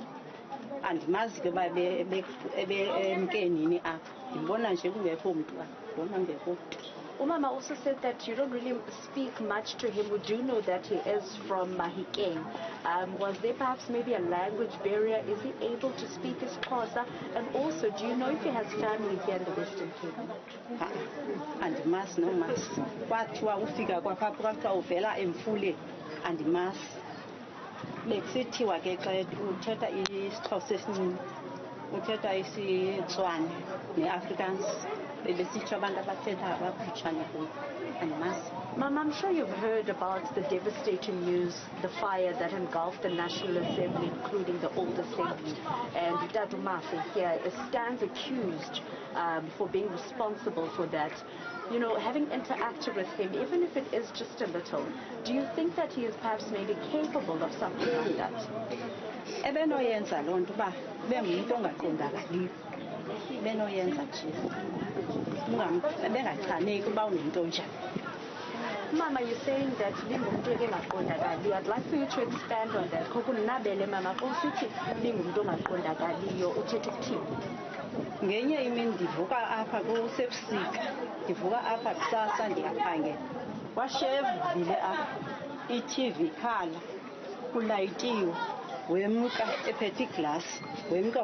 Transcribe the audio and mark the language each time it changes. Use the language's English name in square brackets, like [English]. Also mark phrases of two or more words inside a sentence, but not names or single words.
[Xhosa] Andimazi ke uba emkenini apha. Ndimbona nje kungekho mntu apha, ndibona ngekho. [English] Umama also said that you don't really speak much to him. We do know that he is from Mahikeng. Was there perhaps maybe a language barrier? Is he able to speak his Xhosa? And also, do you know if he has family here in the Western Cape? [Xhosa] Andimazi nomazi. Kwathiwa ufika kwapha kwathiwa uvela emfuleni. Andimazi. Bekusithiwa ke xa uthetha isiXhosa esininzi, uthetha isiTswana ne-Afrikaans. [English] Ma'am, I'm sure you've heard about the devastating news, the fire that engulfed the National Assembly, including the old assembly. And Zandile Mafe here stands accused for being responsible for that. You know, having interacted with him, even if it is just a little, do you think that he is perhaps maybe capable of something like that? Mama, you're saying that I'd like for you to expand on that. [Xhosa] Ngenye imini ndivuka apha kusebusika ndivuka apha kusasa ndiyaphangela washevile apha i-TV ikhala kulayitiwe wemka ephethe iglasi wemka